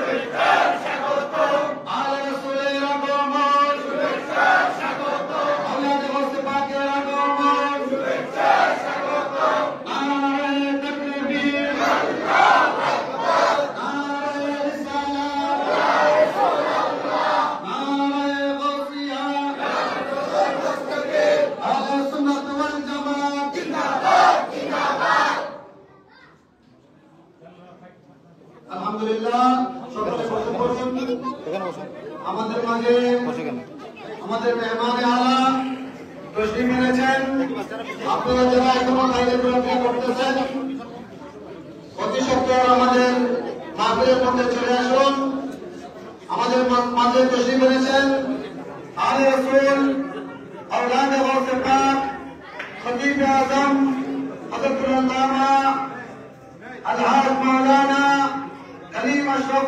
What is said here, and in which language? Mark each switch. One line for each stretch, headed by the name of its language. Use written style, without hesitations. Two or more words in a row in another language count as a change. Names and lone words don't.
Bangla: আলে রসূল আগমন আওলাদ গৌস পাকের আগমন নারে তকবীর নারে রিসালত নারে গৌসিয়া
Arabic: أهل السنة والجماعة
Bangla: আলহামদুলিল্লাহ সকলে বসে পড়ুন আমাদের মাঝে আমাদের মেহমান আলা তশরিফ এনেছেন আপনারা যারা এখনো বাইরে প্রক্রিয়া করতেছেন অতি সত্বর আমাদের মাহফিলের মধ্যে চলে আসুন আমাদের মাঝে তশরিফ এনেছেন আলে রাসূল আওলাদ গৌস পাক খতীব আজম হযরত আল্লামা আলহাজ মৌলানা কলীম আশরফ